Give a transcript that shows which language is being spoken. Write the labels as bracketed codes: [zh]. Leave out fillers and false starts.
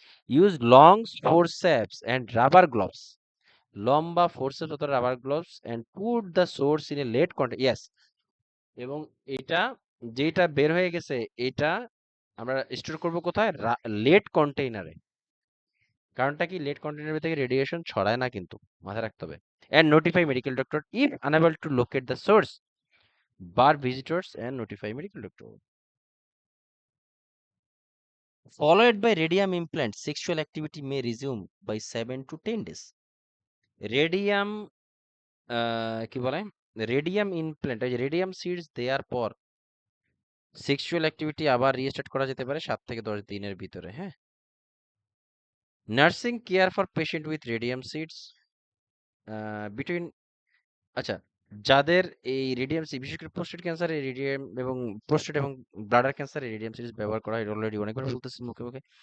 [en] Use long forceps and rubber gloves. লম্বা forceps অথবা rubber gloves and put the source in a lead container. [bn] Yes, এবং এটা যেটা বের হয়ে গেছে এটা আমরা স্টোর করব কোথায়? লেট কন্টেইনারে। কারণটা কি, লেট কন্টেইনার থেকে রেডিয়েশন ছড়ায় না কিন্তু, মাথায় রাখতে হবে। [en] And notify medical doctor if unable to locate the source. Bar visitors and notify medical doctor. Followed by radium implant, sexual activity may resume by 7 to 10 days. [bn] Radium কি বলে, radium implant, এই যে রেডিয়াম সিডস দেওয়ার পর sexual activity আবার restart করা যেতে পারে 7 থেকে 10 দিনের ভিতরে। হ্যাঁ, nursing care for patient with radium seeds between, আচ্ছা, যাদের এই রেডিয়াম বিশেষ করে প্রোস্টেট ক্যান্সারে রেডিয়াম এবং প্রোস্টেট এবং ব্লাডার ক্যান্সারে রেডিয়াম সিরিজ ব্যবহার করা হয় অলরেডি অনেকবার বলতেছি মুখে মুখে।